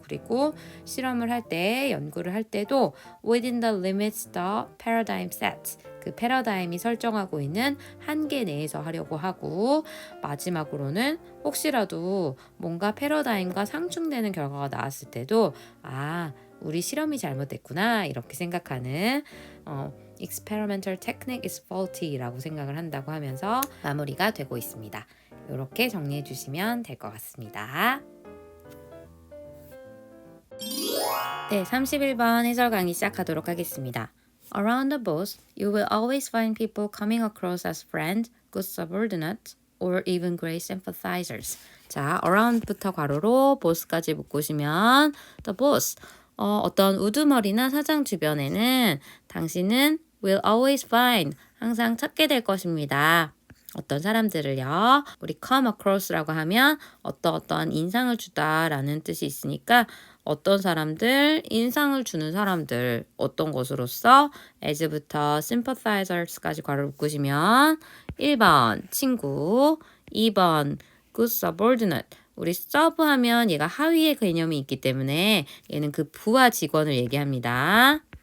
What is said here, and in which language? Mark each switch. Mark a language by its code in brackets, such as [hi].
[ko] 그리고 실험을 할 때, 연구를 할 때도 [en] within the limits the paradigm sets, [ko] 그 패러다임이 설정하고 있는 한계 내에서 하려고 하고, 마지막으로는 혹시라도 뭔가 패러다임과 상충되는 결과가 나왔을 때도 우리 실험이 잘못됐구나 이렇게 생각하는 [en] experimental technique is faulty [ko] 라고 생각을 한다고 하면서 마무리가 되고 있습니다. 이렇게 정리해 주시면 될 것 같습니다. 네, 31번 해설 강의 시작하도록 하겠습니다. [en] Around the boss, you will always find people coming across as friends, good subordinates, or even great sympathizers. [ko] 자, around부터 괄호로 boss까지 묶으시면 the boss, 어떤 우두머리나 사장 주변에는 당신은 [en] will always find, [ko] 항상 찾게 될 것입니다. 어떤 사람들을요. 우리 come across라고 하면 어떤 인상을 주다라는 뜻이 있으니까 어떤 사람들, 인상을 주는 사람들, 어떤 것으로서 as부터 sympathizers까지 괄호 묶으시면 1번 친구, 2번 good subordinate, 우리 서브 하면 얘가 하위의 개념이 있기 때문에 얘는 그 부하 직원을 얘기합니다.